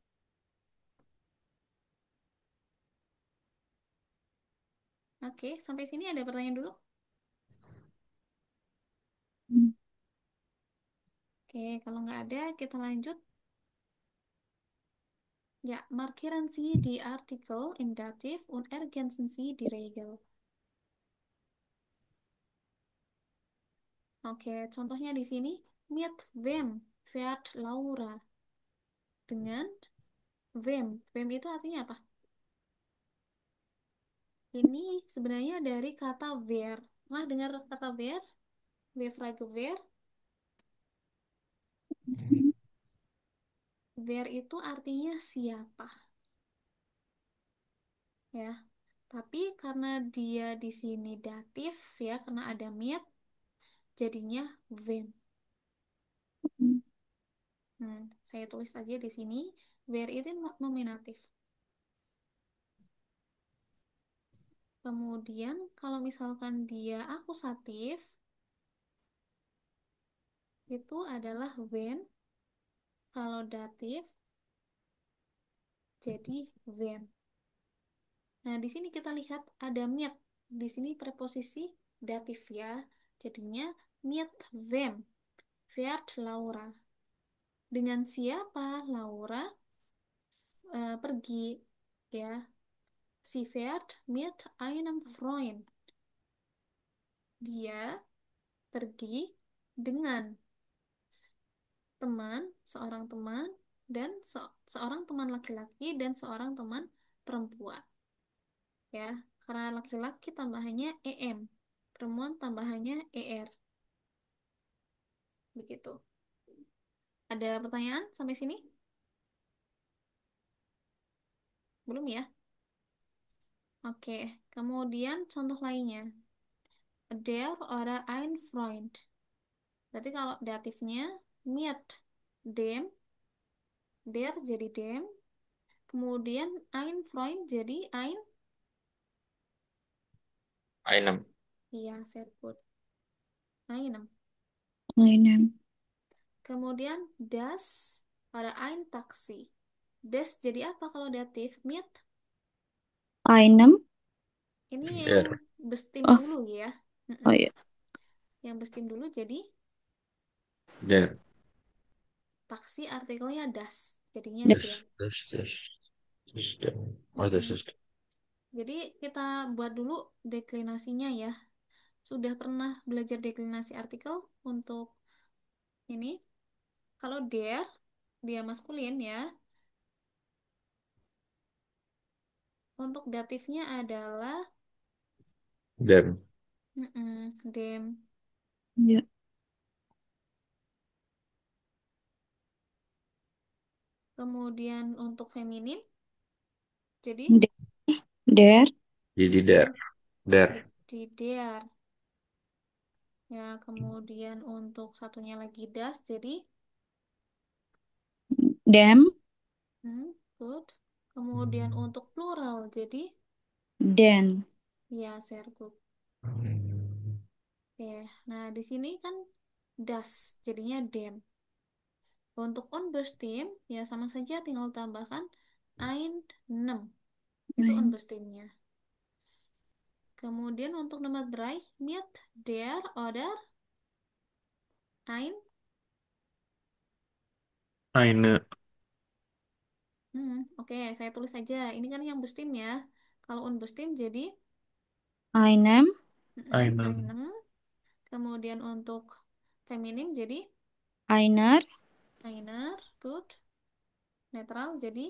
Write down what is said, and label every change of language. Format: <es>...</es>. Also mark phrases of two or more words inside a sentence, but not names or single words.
<id>Oke, sampai sini ada pertanyaan dulu. Oke, kalau nggak ada, kita lanjut. Ya,</id> <de>markieren Sie die Artikel im Dativ und ergänzen Sie die Regel.</de> <id>Oke, contohnya di sini.</id> <de>Mit wem fährt Laura? Dengan wem.</de> <id>Wem itu artinya apa? Ini sebenarnya dari kata wer. Pernah dengar kata wer?</id> <de>Wer frage wer?</de> <id>Wer itu artinya siapa, ya. Tapi karena dia di sini datif ya, karena ada mit, jadinya wem. Saya tulis aja di sini. Wer itu nominatif. Kemudian kalau misalkan dia akusatif, itu adalah when. Kalau datif, jadi when. Nah, di sini kita lihat ada mit. Di sini preposisi datif ya.</id> <de>Jadinya mit wem fährt Laura.</de> <id>Dengan siapa Laura pergi, ya.</id> <de>Sie fährt mit einem Freund.</de> <id>Dia pergi dengan teman, seorang teman, dan seorang teman laki-laki dan seorang teman perempuan. Ya, karena laki-laki tambahannya em, perempuan tambahannya er. Begitu. Ada pertanyaan sampai sini? Belum ya? Oke, kemudian contoh lainnya.</id> <de>Der oder ein Freund.</de> <id>Berarti kalau datifnya</id> <de>mit dem, der</de> <id>jadi dem, kemudian</id> <de>ein Freund</de> <id>jadi ein,</id> <de>Einem. iya, sehr gut. Einem. Einen.</de> <id>Kemudian das pada ein taksi. Das jadi apa kalau datif?</id> <de>Mit. Einem.</de> <id>Ini yang</id> <de>Der. bestim Oh,</de> <id>dulu ya. oh Mm-mm. ya. Yang bestim dulu jadi</id> <de>Der.</de> <id>taksi artikelnya das. Jadinya Da-</id> <de>der. Das, der. Oh, das Mm-mm. ist.</de> <id>Jadi kita buat dulu deklinasinya ya. Sudah pernah belajar deklinasi artikel untuk ini? Kalau der, dia maskulin ya. Untuk datifnya adalah</id> <de>Dem. dem.</de> <id>Ya. Kemudian untuk feminin, jadi</id> <de>De- Der. Jadi der. Der.</de> <id>jadi der. Ya, kemudian untuk satunya lagi das, jadi</id> <de>Dem.</de> <id>good. Kemudian untuk plural, jadi</id> <de>Den. ya, sehr good.</de> <id>Oke, nah di sini kan das, jadinya dem. Untuk unbestim, ya sama saja tinggal tambahkan ein, 6. Itu</id> <de>Ein.</de> <id>unbestimnya. Kemudian untuk nomor drei,</id> <de>mit der oder Ein? Eine.</de> <id>Oke, saya tulis saja. Ini kan yang bestim ya. Kalau unbestim jadi</id> <de>Einem, Einen. einem.</de> <id>Kemudian untuk feminim jadi</id> <de>einer, einer.</de> <id>Good. Netral jadi</id>